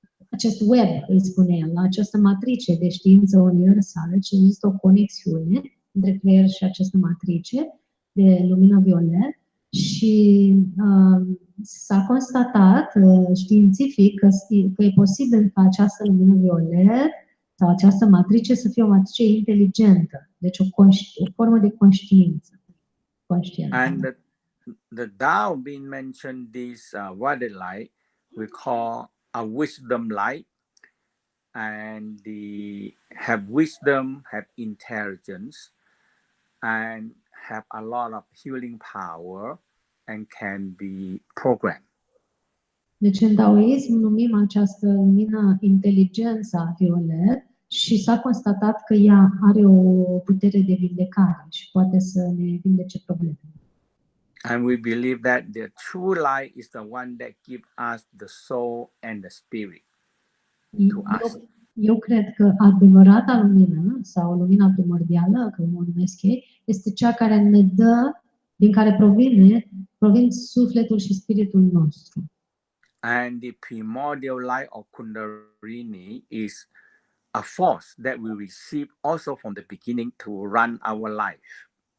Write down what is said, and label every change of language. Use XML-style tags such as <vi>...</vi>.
<ro>acest web, îi spune el, la această matrice de știință universală, ci există o conexiune între creier și această matrice de lumină violet și s-a constatat științific că e posibil ca această lumină violet sau această matrice să fie o matrice inteligentă, deci o formă de conștiință.</ro> <en>And the Tao being mentioned this violet light we call a wisdom light, and have wisdom, have intelligence, and have a lot of healing power and can be programmed.</en> <ro>Deci în daoism numim această lumină inteligența violet și s-a constatat că ea are o putere de vindecare și poate să ne vindece probleme.</ro> <en>And we believe that the true light is the one that gives us the soul and the spirit to us.</en> <ro>Eu cred că adevărata lumină sau lumina primordială, cum o numesc ei, este cea care ne dă, din care provin sufletul și spiritul nostru.</ro> <en>And the primordial light of Kundalini is a force that we receive also from the beginning to run our life.</en>